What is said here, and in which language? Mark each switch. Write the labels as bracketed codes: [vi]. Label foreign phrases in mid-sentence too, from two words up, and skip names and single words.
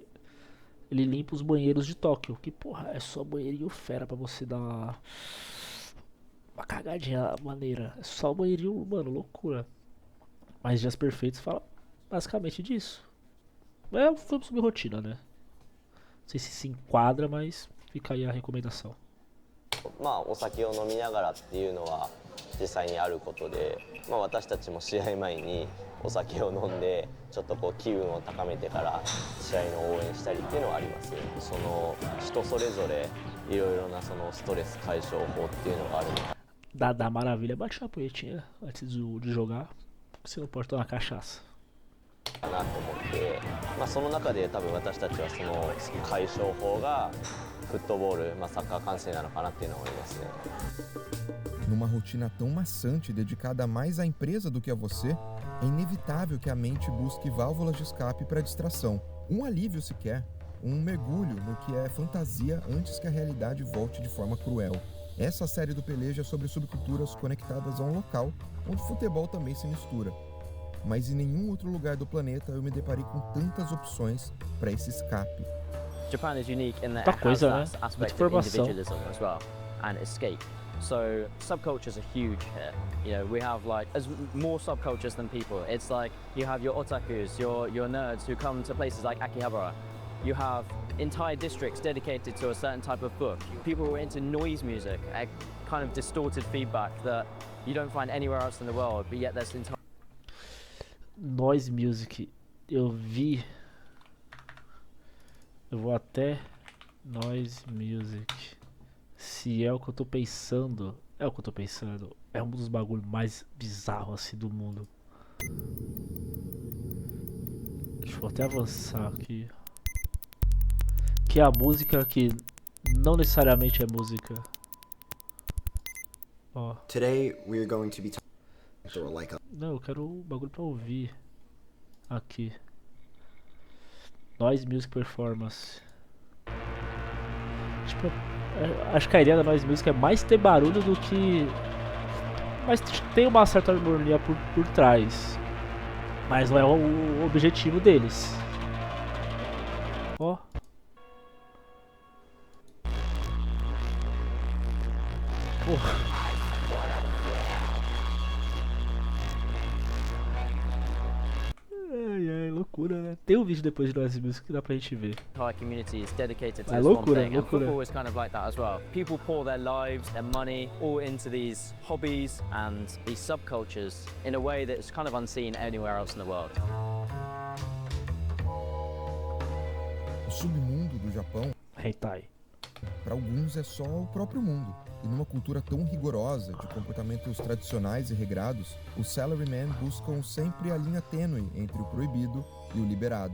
[pt] Ele limpa os banheiros de Tóquio. Que, porra, é só banheirinho fera pra você dar uma cagadinha maneira. É só banheirinho, mano, loucura. Mas Dias Perfeitos fala basicamente disso. É um filme sobre rotina, né? Não sei se enquadra, mas fica aí a recomendação. [ja] お酒を飲みながらっていうのは実際にあることで、私たちも試合前にお酒を飲んでちょっとこう気分を高めてから試合の応援したりっていうのはあります。その人それぞれいろいろなそのストレス解消法っていうのがあるのか。 [pt] Da Maravilha bate uma punhetinha antes de jogar, porque você não pode tomar cachaça. [ja] かなと思って、その中で多分私たちはその解消法がフットボール、サッカー観戦なのかなっていうのは思いますね。 [pt] Numa rotina tão maçante, dedicada mais à empresa do que a você, é inevitável que a mente busque válvulas de escape para distração. Um alívio sequer, um mergulho no que é fantasia antes que a realidade volte de forma cruel. Essa série do Peleja é sobre subculturas conectadas a um local onde o futebol também se mistura. Mas em nenhum outro lugar do planeta eu me deparei com tantas opções para esse escape. [en] Japan is unique in that [pt] Muita [en] it has [pt] coisa, [en] that [pt] né? [en] aspect [pt] Muita [en] of [pt] informação. [en] individualism as well and escape. So subcultures are huge here. You know, we have like more subcultures than people. It's like you have your otakus, your nerds who come to places like Akihabara. You have entire districts dedicated to a certain type of book. People who are into noise music, a kind of distorted feedback that you don't find anywhere else in the world, but yet there's entire... [pt] Noise Music, eu vi. Eu vou até Noise Music. Se é o que eu tô pensando, é o que eu tô pensando. É um dos bagulhos mais bizarros assim do mundo. Deixa eu até avançar aqui. Que é a música que não necessariamente é música. Ó. [en] Today we're going to be talking like a... [pt] Não, eu quero o bagulho pra ouvir. Aqui. Noise Music Performance. Tipo, acho que a ideia da Noise Music é mais ter barulho do que... Mas tem uma certa harmonia por trás. Mas não é o objetivo deles. Ó. Porra. Ai, loucura, né? Tem um vídeo depois de Noise Music que dá pra gente ver. [en] entire communities dedicated to [pt] É [en] this one [pt] loucura, [en] thing, and [pt] loucura. [en] football is kind of like that as well. People pour their lives, their money, all into these hobbies and these subcultures in a way that's kind of unseen anywhere else in the world. [pt] O submundo do Japão, Hentai. para alguns, é só o próprio mundo. E numa cultura tão rigorosa, de comportamentos tradicionais e regrados, os salarymen buscam sempre a linha tênue entre o proibido e o liberado.